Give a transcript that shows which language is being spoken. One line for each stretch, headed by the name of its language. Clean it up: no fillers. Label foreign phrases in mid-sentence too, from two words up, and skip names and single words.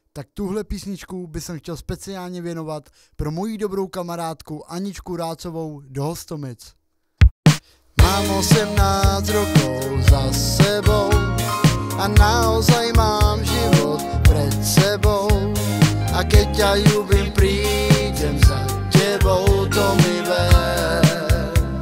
Czech: tuhle písničku bych chtěl speciálně věnovat pro moji dobrou kamarádku Aničku Rácovou do Hostomic.
Slovak: Mám 18 rokov za sebou a naozaj mám život pred sebou. A keď ťa ľúbim, prídem za tebou, to mi ver.